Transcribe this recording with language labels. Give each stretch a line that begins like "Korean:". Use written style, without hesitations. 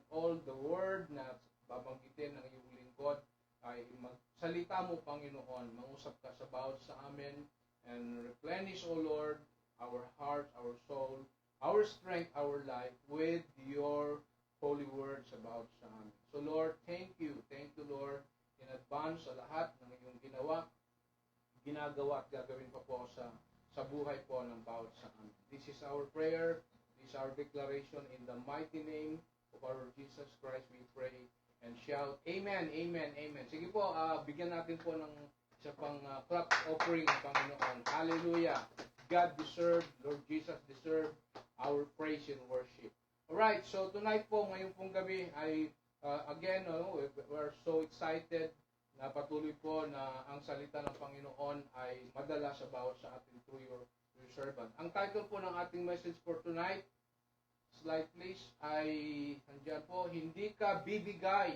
Filipino: All the word na babanggitin ng iyong lingkod ay magsalita mo, Panginoon, mangusap ka sa bawat sa amin
English: and replenish, O Lord, our heart, our soul, our strength, our life with your holy words
Filipino: about sa amin.
English: So Lord, thank you, Lord, in advance
Filipino: sa lahat ng iyong ginagawa at gagawin pa po sa buhay po ng bawat sa amin.
English: This is our prayer, this is our declaration in the mighty name of our Jesus Christ we pray and shout, Amen, Amen, Amen.
Filipino: Sige po, bigyan natin po ng isa pang clap offering ng Panginoon. Hallelujah.
English: God deserve, Lord Jesus deserve our praise and worship.
Filipino: Alright, so tonight po, ngayon pong gabi ay again,
English: we're so excited
Filipino: na patuloy po na ang salita ng Panginoon ay madala sa bawat sa atin
English: through your servant.
Filipino: Ang title po ng ating message for tonight,
English: slide please,
Filipino: ay nandiyan po, hindi ka bibigay.